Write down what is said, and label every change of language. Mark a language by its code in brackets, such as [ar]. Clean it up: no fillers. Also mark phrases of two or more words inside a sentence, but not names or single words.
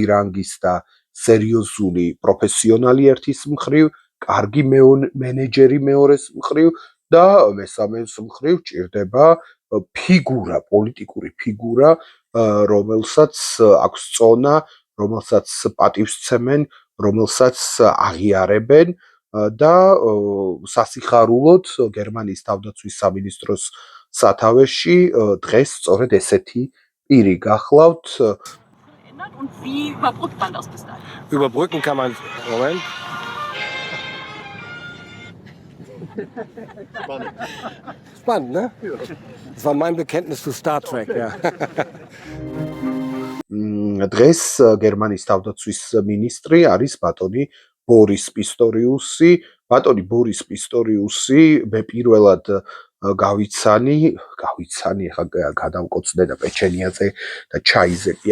[ka] რანგის და სერიოზული პროფესიონალი ერთის მხრივ, კარგი მენეჯერი მეორეს მხრივ და მესამეს მხრივ სჭირდება ფიგურა, პოლიტიკური ფიგურა, რომელსაც აქვს წონა, რომელსაც პატივს სცემენ, რომელსაც აღიარებენ და სასიხარულოდ გერმანიის თავდაცვის სამინისტროს სათავეში დღეს სწორედ ესეთი პირი გახლავთ. [de] Und wie überbrückt man das bis dahin? Überbrücken kann man. Moment. Spannend, ne? Das war mein Bekenntnis zu Star Trek, ja. [ka] დღეს გერმანიის თავდაცვის მინისტრი არის ბატონი ბორის პისტორიუსი. ბატონი ბორის პისტორიუსი მე პირველად გავიცანი, ახლა გადავკოცნე და პეჩენიაზე და ჩაიზე კი